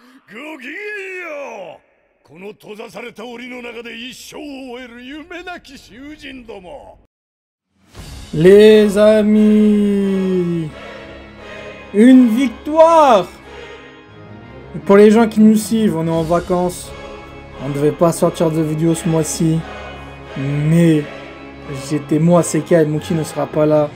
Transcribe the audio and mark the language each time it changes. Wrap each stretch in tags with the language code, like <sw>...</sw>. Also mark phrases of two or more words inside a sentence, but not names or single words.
<ja>ごきげんよう。この閉ざされた檻の中で一生を終える夢なき囚人ども。</ja> <fr>Les amis, une victoire! Et pour les gens qui nous suivent, on est en vacances. On ne devait pas sortir de vidéo ce mois-ci. Mais moi, Sekai, Mookie ne sera pas là.</fr>